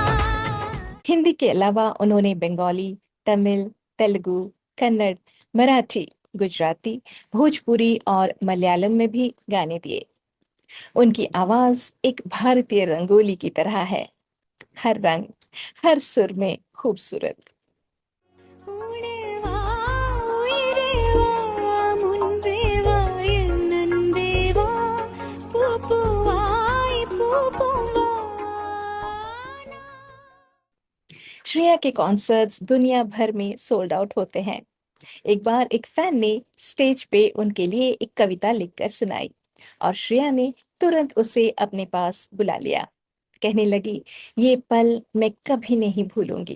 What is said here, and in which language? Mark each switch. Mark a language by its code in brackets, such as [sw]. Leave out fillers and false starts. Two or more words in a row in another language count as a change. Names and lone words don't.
[hi] हिंदी के अलावा उन्होंने बंगाली, तमिल, तेलुगु, कन्नड़, मराठी, गुजराती, भोजपुरी और मलयालम में भी गाने दिए। उनकी आवाज एक भारतीय रंगोली की तरह है, हर रंग, हर सुर में खूबसूरत। [ta] ஊணேவா உயிரேவா முன்பேவா என்னன்பேவா பூப்பூவாயி பூப்பூவா. [hi] श्रेया के कॉन्सर्ट्स दुनिया भर में [en] sold out [hi] होते हैं। एक बार एक फैन ने स्टेज पे उनके लिए एक कविता लिखकर सुनाई और श्रेया ने तुरंत उसे अपने पास बुला लिया। कहने लगी, ये पल मैं कभी नहीं भूलूंगी।